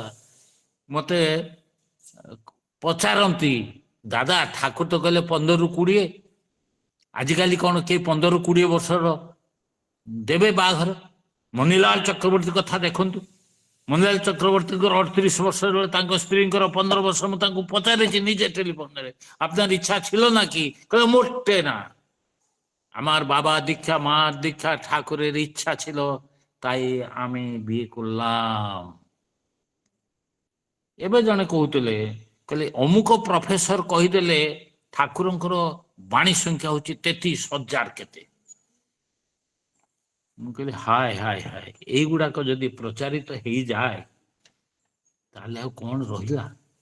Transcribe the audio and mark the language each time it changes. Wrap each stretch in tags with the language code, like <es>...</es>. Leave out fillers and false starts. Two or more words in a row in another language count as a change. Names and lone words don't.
<or>ମତେ ପଚାରନ୍ତି, ଦାଦା ଠାକୁର ତ କହିଲେ 15ରୁ 20, ଆଜିକାଲି କଣ କେହି 15ରୁ 20 ବର୍ଷର ଦେବେ ବାହାଘର? ମନିଲାଲ ଚକ୍ରବର୍ତ୍ତୀ କଥା ଦେଖନ୍ତୁ। ମନିଲାଲ ଚକ୍ରବର୍ତ୍ତୀଙ୍କର 38 ବର୍ଷ ବେଳେ ତାଙ୍କ ସ୍ତ୍ରୀଙ୍କର 15 ବର୍ଷ। ମୁଁ ତାଙ୍କୁ ପଚାରିଛି</or> <bn>নিজে টেলিফোনে, আপনার ইচ্ছা ছিল নাকি? কয়ে মোটে না, আমার বাবা দীক্ষা, মার দীক্ষা, ঠাকুরের ইচ্ছা ছিল, তাই আমি বিয়ে করলাম।</bn> <or>ଏବେ ଜଣେ କହୁଥିଲେ, କହିଲେ ଅମୁକ ପ୍ରଫେସର କହିଦେଲେ ଠାକୁରଙ୍କର ବାଣୀ ସଂଖ୍ୟା ହଉଛି 33,000 କେତେ। ମୁଁ କହିଲି ହାୟ ହାୟ ହାୟ, ଏଇଗୁଡାକ ଯଦି ପ୍ରଚାରିତ ହେଇଯାଏ ତାହେଲେ ଆଉ କଣ ରହିଲା?</or>